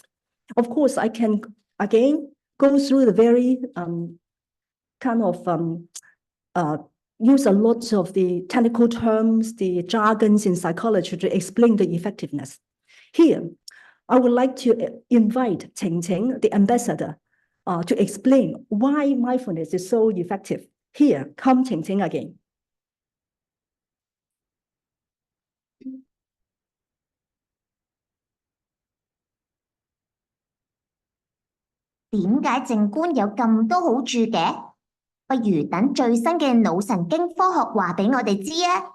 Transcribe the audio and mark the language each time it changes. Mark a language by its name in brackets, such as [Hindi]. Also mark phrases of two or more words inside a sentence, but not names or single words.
[English] Of course, I can again go through the very kind of use a lot of the technical terms, the jargons in psychology to explain the effectiveness. Here, I would like to invite Ting Ting, the ambassador, to explain why mindfulness is so effective. Here, come Ting Ting again. [Cantonese] 點解靜觀有咁多好處嘅？不如等最新嘅腦神經科學話俾我哋知啊！